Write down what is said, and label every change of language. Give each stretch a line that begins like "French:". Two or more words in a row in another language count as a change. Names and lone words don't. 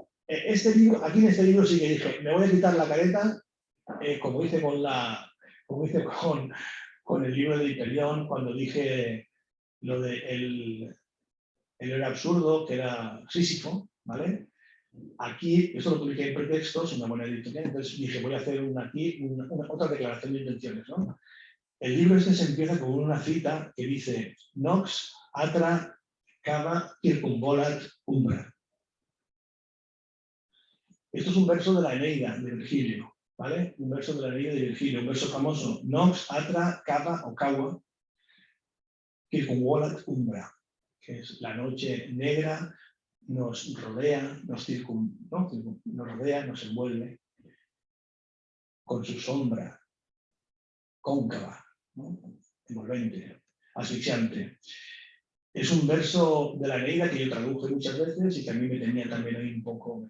Spanish: Aquí en este libro sí que dije, me voy a quitar la careta, como hice con el libro de Hiperión, cuando dije lo de el héroe absurdo, que era Sísifo, ¿vale? Aquí, esto lo publiqué en pretextos, una buena editorial, entonces dije, voy a hacer otra declaración de intenciones, ¿no? El libro este se empieza con una cita que dice,
Latin: Nox atra cava circumvolat umbra.
Spanish: Esto es un verso de la Eneida, de Virgilio, ¿vale? Un verso de la Eneida de Virgilio, un verso famoso.
Latin: Nox atra cava o cava circumvolat umbra,
Spanish: que es la noche negra nos rodea, nos rodea, nos envuelve con su sombra cóncava, ¿no? Envolvente, asfixiante. Es un verso de la Eneida que yo traduje muchas veces y que a mí me tenía también ahí un poco.